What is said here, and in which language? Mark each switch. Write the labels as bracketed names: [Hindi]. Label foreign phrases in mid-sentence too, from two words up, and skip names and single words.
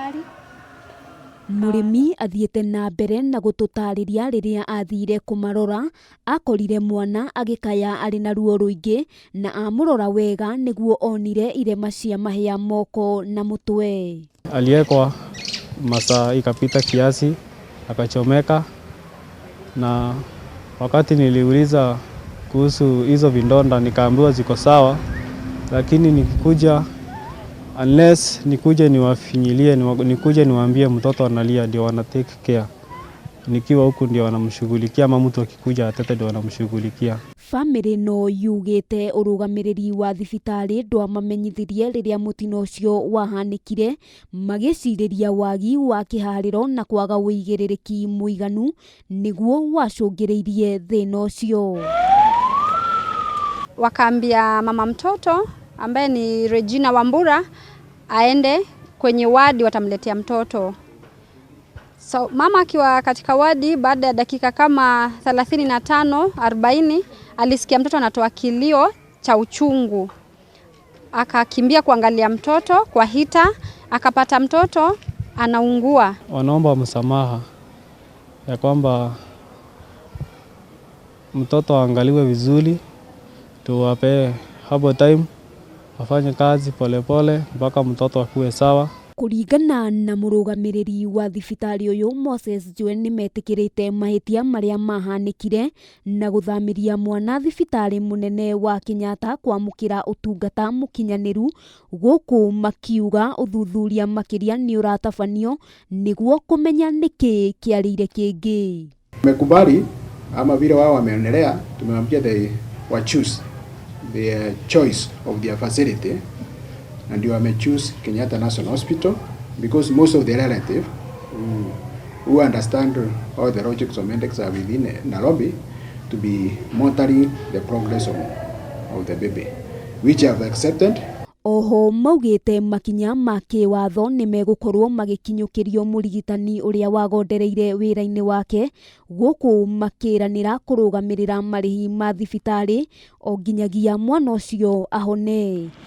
[Kikuyu] Murimi athiete na mbere na gututariria riria athire kumarora, akorire mwana agikaya ari na ruo ruingi na amurora wega niguo onire irema cia mahia moko na mutwe. [Swahili] Aliekwa masaa ikapita kiasi akachomeka, na wakati niliuliza kuhusu hizo vindonda nikaambiwa ziko sawa, lakini nikikuja unless nikuje niwafinyilie, nikuje niwaambie mtoto analia ndio wana [English] take care. [Swahili] Nikiwa huku ndio wanamshughulikia, ama mtu akikuja atete ndio wanamshughulikia. [Kikuyu] Family no yugite urugamiriri wa thibitari ndwamamenyithirie riria mutino ucio wahanikire, magiciriria wagi wa kihariro na kwaga uigiririki muiganu niguo wacungiriirie thina ucio. [Swahili] Wakaambia mama mtoto ambaye ni Regina Wambura aende kwenye wadi watamletea mtoto. So mama akiwa katika wadi, baada ya dakika kama 35-40 alisikia mtoto anatoa kilio cha uchungu. Akakimbia kuangalia mtoto kwa hita, akapata mtoto anaungua. Wanaomba msamaha ya kwamba mtoto aangaliwe vizuri, tuwape hapo time afanye kazi polepole mpaka mtoto akuwe sawa. [Kikuyu] Kuringana na murugamiriri wa thibitari uyu Moses ni metikirite mahitia maria mahanikire na guthamiria mwana thibitari munene wa Kenyeta kwamukira utungata mukinyaniru, guku makiuga uthuthuria makiria ni uratabanio niguo kumenya niki kiarire kingi. [Swahili] Tumekubali ama vile wao wameonelea, tumemwambia [English] they wa choose the choice of their facility, and you may choose Kenyeta National Hospital because most of the relative who understand all the logics of medics are within Nairobi to be monitoring the progress of the baby, which have accepted. [Kikuyu] Oho maugite makinya ma kiwatho ni megukorwo magikinyukirio murigitani uria wagondereire wira-ini wake, guku makiranira kurugamirira marihi ma thibitari o nginyagia mwana ucio ahone.